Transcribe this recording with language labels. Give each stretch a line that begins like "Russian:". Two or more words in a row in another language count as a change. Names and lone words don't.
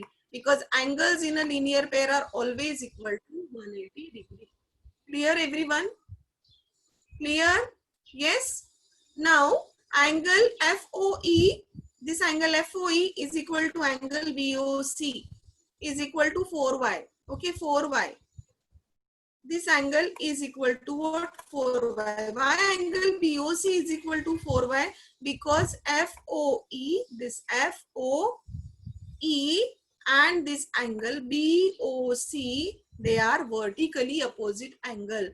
English: Because angles in a linear pair are always equal to 180 degree. Clear everyone? Clear? Yes. Now angle FOE, this angle FOE is equal to angle BOC is equal to 4y. Okay, 4y. This angle is equal to what? 4y. Why angle BOC is equal to 4y? Because FOE, this FOE and this angle BOC, they are vertically opposite angle.